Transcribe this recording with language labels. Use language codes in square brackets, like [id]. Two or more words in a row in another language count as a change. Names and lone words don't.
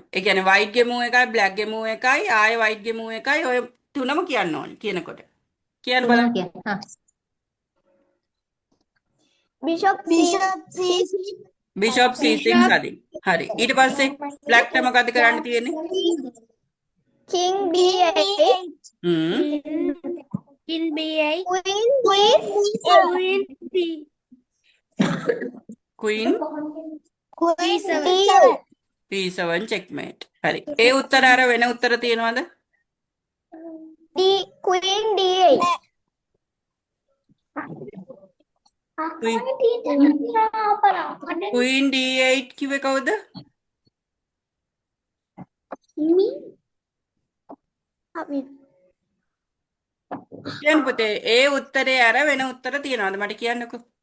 [si] ඒ කියන්නේ white ගේ මූව් එකයි black ගේ මූව් එකයි ආයෙ white ගේ මූව් එකයි ඔය තුනම කියන්න ඕනේ කියනකොට. කියන්න බලන්න. [en] Bishop C6. Bishop C6 [si] හරි. හරි. ඊට පස්සේ black ට මොකද කරන්න තියෙන්නේ? [en] King B8. King B8. Queen Queen B7. P7 checkmate. [si] හරි. ඒ උත්තර අර වෙන උත්තර තියෙනවද? [en] Queen D8. Queen D8 [si] කිව්වේ කවුද? කියන්න පුතේ ඒ උත්තරේ අර වෙන උත්තර තියෙනවද මට කියන්නකෝ.